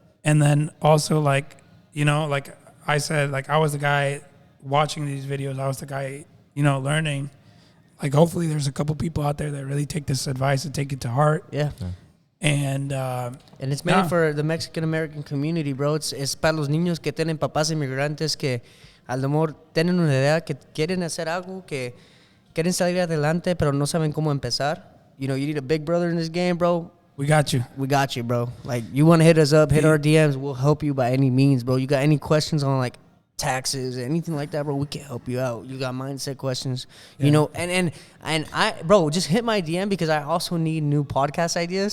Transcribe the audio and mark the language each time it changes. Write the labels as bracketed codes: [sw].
[en] And then also like I said, like I was the guy watching these videos. I was the guy, learning. Like hopefully there's a couple people out there that really take this advice and take it to heart. Yeah. And it's mainly for the Mexican American community, bro. [es] Es para los niños que tienen papás inmigrantes que a lo mejor tienen una idea que quieren hacer algo, que quieren salir adelante, pero no saben cómo empezar. [en] You need a big brother in this game, bro. We got you. We got you, bro. Like, you want to hit us up, hit our DMs. We'll help you by any means, bro. You got any questions on, like, taxes, anything like that, bro, we can help you out. You got mindset questions, and I, bro, just hit my DM because I also need new podcast ideas.